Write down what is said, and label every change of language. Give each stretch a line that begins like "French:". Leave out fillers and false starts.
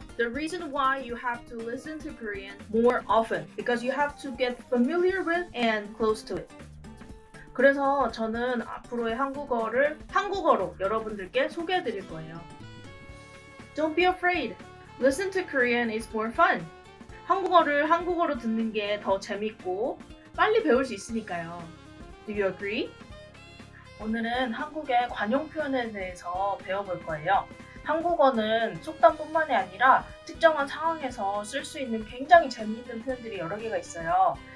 English: The reason why you have to listen to Korean more often because you have to get familiar with and close to it.
Korean: 그래서 저는 앞으로의 한국어를 한국어로 여러분들께 소개해 드릴 거예요.
English: Don't be afraid. Listen to Korean is more fun.
Korean: 한국어를 한국어로 듣는 게 더 재밌고 빨리 배울 수 있으니까요.
English: Do you agree?
Korean: 오늘은 한국의 관용 표현에 대해서 배워볼 거예요. 한국어는 속담뿐만이 아니라 특정한 상황에서 쓸 수 있는 굉장히 재미있는 표현들이 여러 개가 있어요.